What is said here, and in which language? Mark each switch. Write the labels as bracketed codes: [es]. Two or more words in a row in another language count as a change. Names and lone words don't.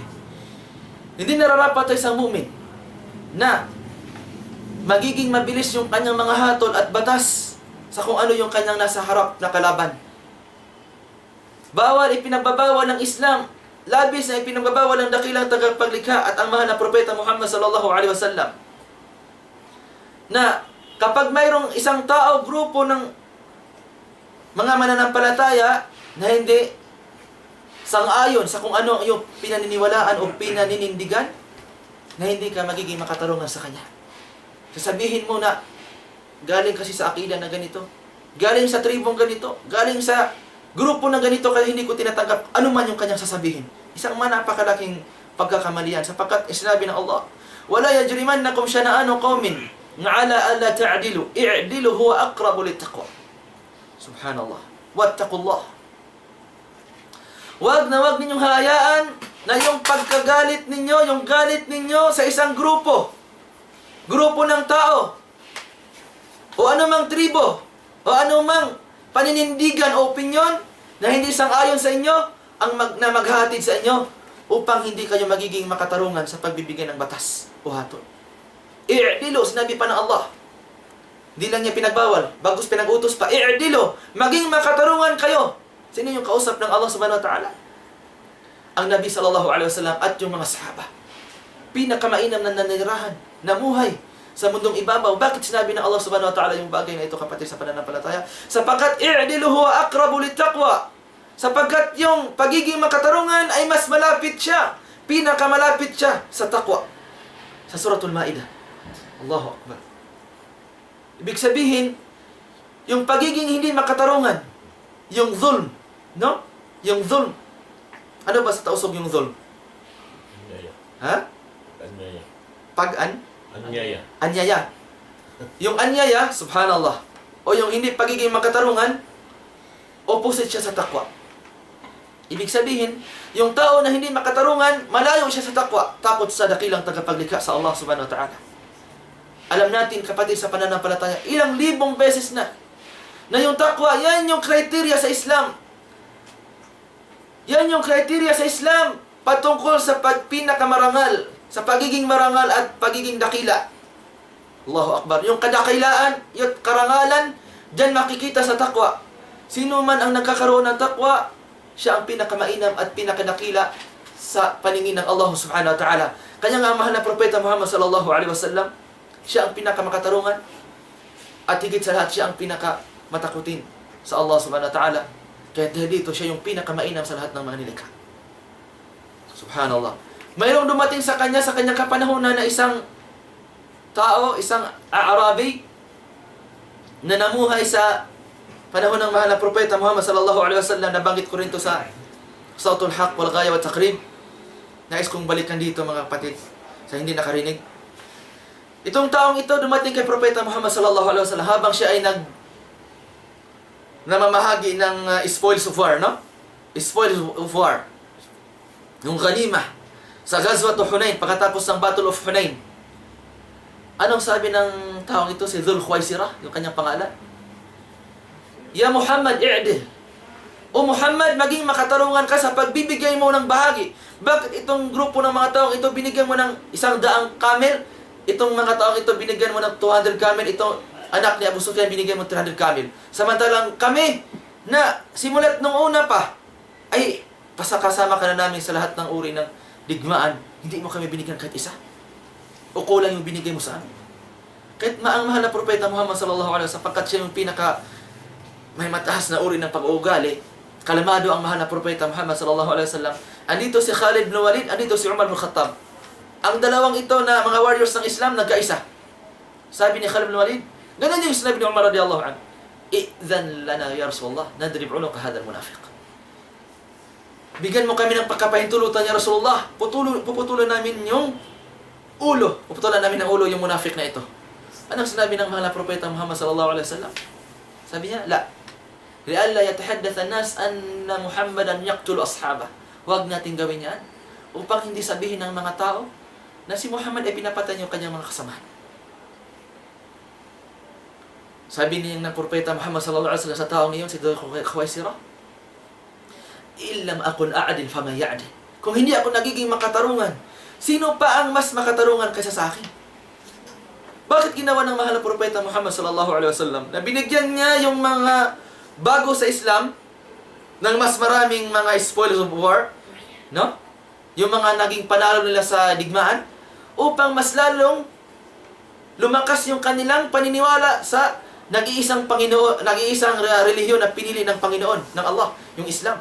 [tl] Hindi nararapat sa isang mu'min na magiging mabilis yung kanyang mga hatol at batas sa kung ano yung kanyang nasa harap na kalaban. Bawal, ipinagbabawal ng Islam, labis na ipinagbabawal ng dakilang tagapaglikha at ang mahal na propeta Muhammad [ar] صلى الله عليه وسلم, [tl] na kapag mayroong isang tao, grupo ng mga mananampalataya na hindi sang-ayon sa kung ano yung pinaniniwalaan o pinaninindigan, na hindi ka magiging makatarungan sa kanya. Sasabihin mo na, galing kasi sa akida na ganito, galing sa tribong ganito, galing sa grupo na ganito, kaya hindi ko tinatanggap ano man yung kanyang sasabihin. Isang napakalaking pagkakamalian, sapagkat sinabi ng Allah, [ar] ولا يجرمنكم شنآن قوم على ألا تعدلوا اعدلوا هو أقرب للتقوى. سبحان الله. واتقوا الله. [tl] Wag na wag ninyong hayaan na yung pagkagalit ninyo, yung galit ninyo sa isang grupo ng tao, o anumang tribo, o anumang paninindigan o opinyon na hindi sang-ayon sa inyo, na maghahatid sa inyo upang hindi kayo magiging makatarungan sa pagbibigay ng batas o hatol. I'dilu, sinabi pa ng Allah. Hindi lang niya pinagbawal, bagus pinag-utos pa. I'dilu, maging makatarungan kayo. Sino yung kausap ng Allah [ar] سبحانه وتعالى? [tl] Ang Nabi [ar] صلى الله عليه وسلم [tl] at yung mga sahaba. Pinakamainam na nanirahan, namuhay sa mundong ibabaw. Bakit sinabi ng Allah [ar] سبحانه وتعالى [tl] yung bagay na ito, kapatid, sa pananampalataya? [ar] Sapagkat اعدلوا هو أقرب للتقوى. [tl] Sapagkat yung pagiging makatarungan ay mas malapit siya, pinakamalapit siya sa taqwa. Sa Suratul Maidah. [ar] الله أكبر. [tl] Ibig sabihin, yung pagiging hindi makatarungan, yung zulm, no? Yung zulm. Ano ba sa tausog yung zulm? Anyaya. Ha? Anyaya. Anyaya. Anyaya. Yung anyaya, subhanallah, o yung hindi pagiging makatarungan, opposite siya sa taqwa. Ibig sabihin, yung tao na hindi makatarungan, malayo siya sa taqwa, takot sa dakilang tagapaglikha sa Allah [ar] سبحانه وتعالى. [tl] Alam natin, kapatid, sa pananampalataya, ilang libong beses na yung taqwa, yan yung kriteria sa Islam. Yan yung kriteria sa Islam patungkol sa pinakamarangal, sa pagiging marangal at pagiging dakila. [ar] الله أكبر. [tl] Yung kadakilaan, yung karangalan, dyan makikita sa taqwa. Sino man ang nagkakaroon ng taqwa, siya ang pinakamainam at pinakadakila sa paningin ng Allah [ar] سبحانه وتعالى. [tl] Kaya nga ang mahal na propeta Muhammad [ar] صلى الله عليه وسلم, [tl] siya ang pinakamakatarungan at higit sa lahat siya ang pinakamatakutin sa Allah [ar] سبحانه وتعالى. [tl] Kaya dahil dito, siya yung pinakamainam sa lahat ng mga nilikha. Subhanallah. Mayroong dumating sa kanyang kapanahonan na isang tao, isang Arabi, na namuhay sa panahon ng mahal na propeta Muhammad [ar] صلى الله عليه وسلم. [tl] Nabanggit ko rin ito sa Sawtul Haq wal Ghaya wa Taqrib. Nais kong balikan dito, mga kapatid, sa hindi nakarinig. Itong taong ito dumating kay propeta Muhammad [ar] صلى الله عليه وسلم [tl] habang siya ay namamahagi ng [en] spoils of war, [tl] no? [en] Spoils of war. [tl] Yung ghanimah sa Ghazwat Hunain, pagkatapos ng Battle of Hunain. Anong sabi ng taong ito, si Dhul Khuwaisirah, yung kanyang pangalan? [ar] يا محمد، اعدل. [tl] O Muhammad, maging makatarungan ka sa pagbibigay mo ng bahagi. Bakit itong grupo ng mga taong ito binigyan mo ng 100 camel? Itong mga taong ito binigyan mo ng 200 camel? Itong anak ni Abu Sufyan binigyan mo 300 camel. Samantalang kami, na simulat nung una pa, ay pasakasama ka na namin sa lahat ng uri ng digmaan. Hindi mo kami binigyan kahit isa. O kulang yung binigay mo sa amin. Kahit ang mahal na propeta Muhammad [ar] صلى الله عليه وسلم, [tl] sapagkat siya yung pinaka may mataas na uri ng pag-uugali, kalamado ang mahal na propeta Muhammad [ar] صلى الله عليه وسلم. [tl] Andito si Khalid bin Walid, andito si Umar bin Khattab. Ang dalawang ito na mga warriors ng Islam, nagkaisa. Sabi ni Khalid bin Walid, ganun yung sinabi ni Umar [ar] رضي الله عنه, "ائذن لنا يا رسول الله نضرب عنق هذا المنافق." [tl] Bigyan mo kami ng pagkapahintulutan [ar] يا رسول الله, [tl] puputulan namin yung ulo, puputulan namin ng ulo yung munafik na ito. Anong sinabi ng mahal na propeta Muhammad [ar] صلى الله عليه وسلم? [tl] Sabi niya, la. [ar] لئلا يتحدث الناس أن محمدا يقتل أصحابه. [tl] Huwag natin gawin yan upang hindi sabihin ng mga tao na si Muhammad ay pinapatay yung kanyang mga kasamahan. Sabi niya ng propeta Muhammad [ar] صلى الله عليه وسلم [tl] sa taong iyon, si Dhul Khuwaisirah, [ar] إن لم أكن أعدل فمن يعدل. [tl] Kung hindi ako nagiging makatarungan, sino pa ang mas makatarungan kaysa sa akin? Bakit ginawa ng mahal na propeta Muhammad [ar] صلى الله عليه وسلم [tl] na binigyan niya yung mga bago sa Islam ng mas maraming mga [en] spoils of war, [tl] no? Yung mga naging panalo nila sa digmaan, upang mas lalong lumakas yung kanilang paniniwala sa nag-iisang Panginoon, nag-iisang relihiyon na pinili ng Panginoon, ng Allah, yung Islam.